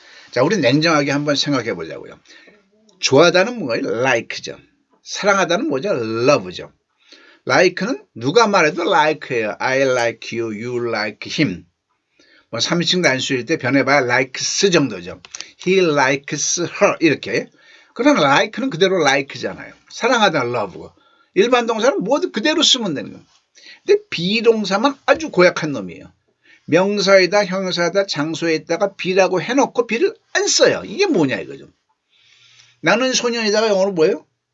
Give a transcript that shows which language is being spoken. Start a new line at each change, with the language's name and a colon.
Korean: 자, 우리 냉정하게 한번 생각해 보자고요. 좋아하다는 뭐예요? like죠. 사랑하다는 뭐죠? love죠. like는 누가 말해도 like예요.
English: I like you, you like him.
Korean: 뭐 3인칭 단수일 때 변해봐야 likes 정도죠.
English: He likes her
Korean: 이렇게. 그러나 like는 그대로 like잖아요. 사랑하다 love고. 일반 동사는 모두 그대로 쓰면 되는 거예요. 근데 비동사만 아주 고약한 놈이에요. 명사에다 형용사에다 장소에 있다가 be라고 해놓고 be를 안 써요. 이게 뭐냐 이거죠. 나는 소년이다가 영어로 뭐예요?